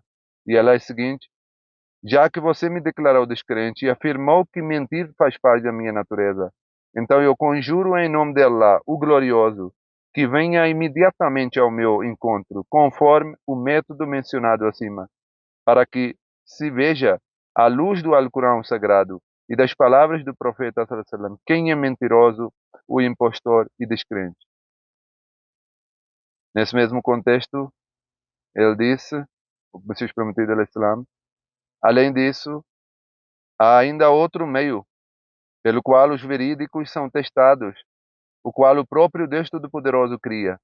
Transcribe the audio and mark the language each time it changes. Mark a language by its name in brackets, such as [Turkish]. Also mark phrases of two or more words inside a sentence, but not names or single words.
[Portuguese] E ela é a seguinte: já que você me declarou descrente e afirmou que mentir faz parte da minha natureza, então eu conjuro em nome de Allah, o glorioso, que venha imediatamente ao meu encontro, conforme o método mencionado acima, para que se veja, à luz do Alcorão sagrado e das palavras do profeta [Arabic] صلى الله عليه وسلم, [Portuguese] quem é mentiroso, o impostor e descrente. Nesse mesmo contexto, ele disse, o Messias prometido al-Islam, além disso, há ainda outro meio, pelo qual os verídicos são testados, o qual o próprio Deus Todo-Poderoso cria.